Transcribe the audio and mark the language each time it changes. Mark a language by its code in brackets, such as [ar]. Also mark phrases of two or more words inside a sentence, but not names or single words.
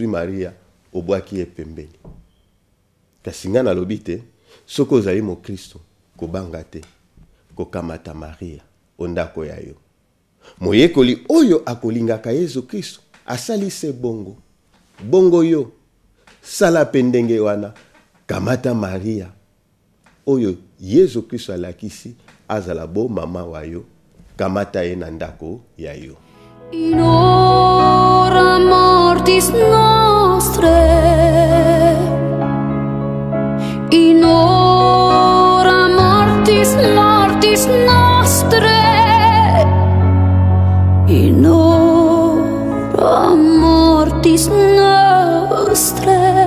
[ln] Maria obwaki ye pembeni kasi nga nalobi te soko ozali mo Kristo kobanga te kokamata Maria ondako ya yo moyekoli oyo akolingaka Yesu Kristo asalise bongo yo sala pendenge wana kamata Maria oyo Yesu Kristo alakisi azala bo mama wa yo kamata ye na ndako ya yo. [la] In hora mortis nostre, in hora mortis nostre, in hora mortis nostre.